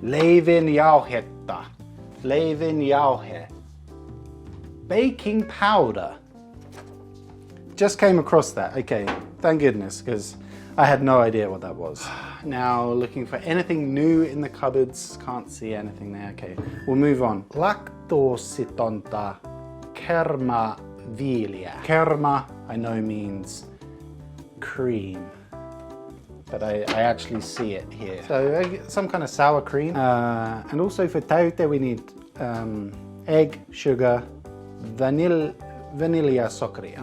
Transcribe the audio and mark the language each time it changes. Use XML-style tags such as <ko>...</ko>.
<fi>Leivin jauhetta. Leivin jauhe.</fi> <en>Baking powder. Just came across that. Okay, thank goodness, because I had no idea what that was. Now looking for anything new in the cupboards. Can't see anything there. Okay, we'll move on.</en> <fi>Laktoositonta kermaviiliä.</fi> <en>Kerma, I know means cream. But I actually see it here. So some kind of sour cream. And also for täyte we need egg, sugar, vanilla sokeria.</en>